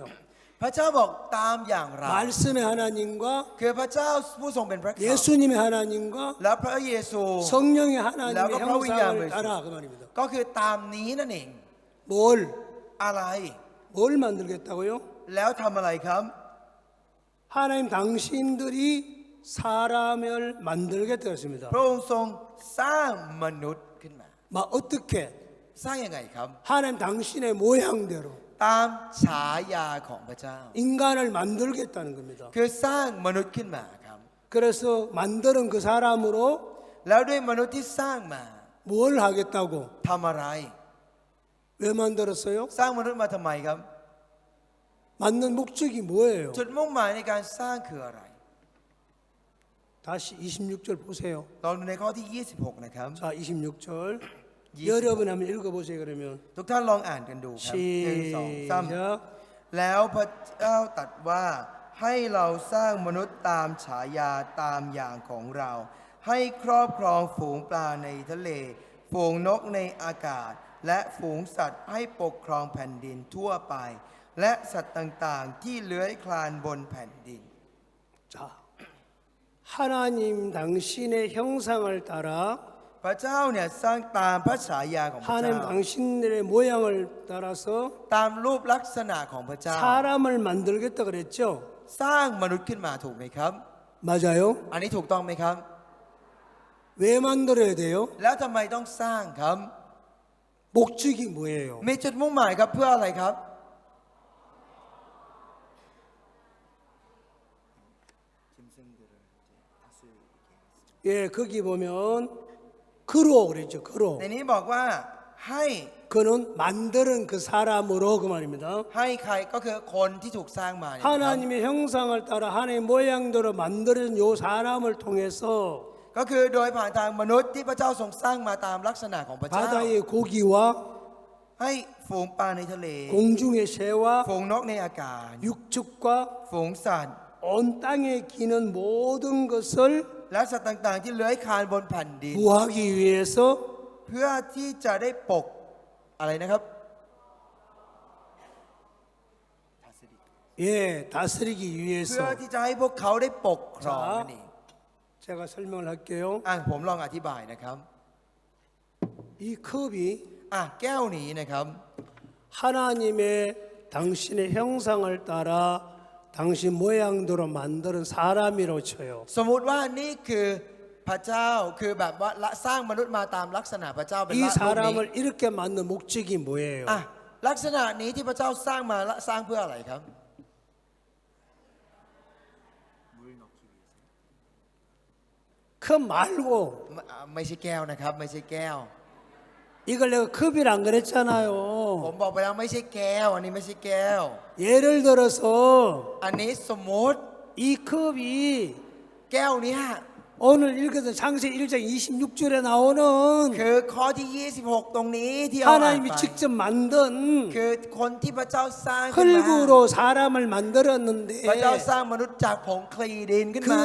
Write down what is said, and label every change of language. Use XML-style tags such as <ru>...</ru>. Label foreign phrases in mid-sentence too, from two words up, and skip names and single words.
<th>พระเจ้าบอกตามอย่างเรา</th> <ko>말씀의 하나님과</ko> <th>คือพระเจ้าผู้ทรงเป็นพระคำ</th> <ko>예수님의 하나님과</ko> <th>และพระเยซู</th> <ko>성령의 하나님의 라고 형상을 프로위냐를 따라 그 말입니다.</ko> <th>ก็คือตามนี้นั่นเอง</th> <ko>뭘</ko> <th>อะไร</th> <ko>만들겠다고요?</ko> <th>แล้วทำอะไรครับ</th> <ko>하나님 당신들이 사람을 만들겠다 했습니다.</ko> <th>พระองค์ทรงสร้างมนุษย์ขึ้นมา</th> <ko>막 어떻게</ko> <th>สร้างยังไงครับ</th> <ko>하나님 당신의 모양대로</ko> <th>ตามฉายาของพระเจ้า</th> <ko>인간을 만들겠다는 겁니다.</ko> <th>คือสร้างมนุษย์ขึ้นมาครับ</th> <ko>그래서 만드는 그 사람으로</ko> <th>แล้วด้วยมนุษย์ที่สร้างมา</th> <ko>뭘 하겠다고</ko> <th>ทำอะไร</th> <ko>왜 만들었어요?</ko> <th>สร้างมนุษย์มาทำไมครับ</th> <ko>만든 목적이 뭐예요?</ko> <th>จุดมุ่งหมายในการสร้างคืออะไร</th> <ko>다시 26절 보세요.</ko> <th>ลองดูในข้อที่ 26 นะครับ</th> <ko>자, 26절. 20. 여러분 한번 읽어보세요. 그러면</ko> <th>ทุกท่านลองอ่านกันดูครับหนึ่งสองสาม</th> <ko>시작.</ko> <th>แล้วพระเจ้าตรัสว่าให้เราสร้างมนุษย์ตามฉายาตามอย่างของเรา ให้ครอบครองฝูงปลาในทะเล ฝูงนกในอากาศ และฝูงสัตว์ให้ปกครองแผ่นดินทั่วไป และสัตว์ต่างๆ ที่เลื้อยคลานบนแผ่นดิน</th> <ko>자, 하나님 당신의 형상을 따라</ko> <th>พระเจ้าเนี่ยสร้างตามพระฉายาของพระ</th> <ko>하나님</ko> <th>เจ้า</th> <ko>당신들의 모양을 따라서</ko> <th>ตามรูปลักษณะของพระเจ้า</th> <ko>사람을 만들겠다 그랬죠?</ko> <th>สร้างมนุษย์ขึ้นมาถูกไหมครับ</th> <ko>맞아요?</ko> <th>อันนี้ถูกต้องไหมครับ</th> <ko>왜 만들어야 돼요?</ko> <th>แล้วทำไมต้องสร้างครับ</th> <ko>목적이 뭐예요?</ko> <th>มีจุดมุ่งหมายครับเพื่ออะไรครับ</th> <ko>예, 거기 보면 그로 그랬죠. 그로.</ko> <th>ในนี้บอกว่าให้</th> <ko>그는 만드는 그 사람으로 그 말입니다.</ko> <th>ให้ใครก็คือคนที่ถูกสร้างมาเนี่ยนะครับ</th> <ko>하나님의 형상을 따라 하나님의 모양대로 만드는 요 사람을 통해서</ko> <th>ก็คือโดยผ่านทางมนุษย์ที่พระเจ้าทรงสร้างมาตามลักษณะของพระเจ้า</th> <ko>바다의 고기와</ko> <th>ให้ฝูงปลาในทะเล</th> <ko>공중의 새와</ko> <th>ฝูงนกในอากาศ</th> <ko>육축과</ko> <th>ฝูงสัตว์</th> <ko>온 땅에 기는 모든 것을</ko> <th>และสัตว์ต่างๆ ที่เลื้อยคลานบนแผ่นดิน</th> <ko>구하기 위해서</ko> <th>เพื่อที่จะได้ปกอะไรนะครับ</th> <ko>예, 다스리기</ko> <th>เพื่อ</th> <ko>위해서</ko> <th>ที่จะให้พวกเขาได้ปกครองนั่นเอง</th> <ko>제가 설명을 할게요.</ko> <th>ผมลองอธิบายนะครับ</th> <ko>이 컵이</ko> <th>แก้วนี้นะครับ</th> <ko>하나님의 당신의 형상을 따라 당신 모양대로 만드는 사람이라고 쳐요.</ko> <th>สมมุติว่านี่คือพระเจ้าคือแบบว่าละสร้างมนุษย์มาตามลักษณะพระเจ้าเป็น</th> <ko>이</ko> <th>ละโลกนี้</th> <ko>사람을 이렇게 만든 목적이 뭐예요?</ko> <th>ลักษณะนี้ที่พระเจ้าสร้างมาละสร้างเพื่ออะไรครับ</th> <ko>컵 말고</ko> <th>ไม่ใช่แก้วนะครับ ไม่ใช่แก้ว</th> <ko>이걸 내가 컵이라 안</ko> <th>ผม</th> <ko>그랬잖아요.</ko> <th>บอกไปแล้วไม่ใช่แก้ว อันนี้ไม่ใช่แก้ว</th> <ko>예를 들어서</ko> <th>อันนี้สมมติ</th> <ko>이 컵이</ko> <th>แก้วเนี้ย</th> <ko>오늘 읽어서 창세기 1장 26절에 나오는</ko> <th>คือข้อที่ 26 ตรงนี้ที่เอาอ่าน</th> <ko>하나님이</ko> <th>ไป</th> <ko>직접 만든</ko> <th>คือคนที่พระเจ้าสร้างขึ้นมา</th> <ko>흙으로 사람을 만들었는데</ko> <th>พระเจ้าสร้างมนุษย์จากผงคลีดินขึ้นมา</th>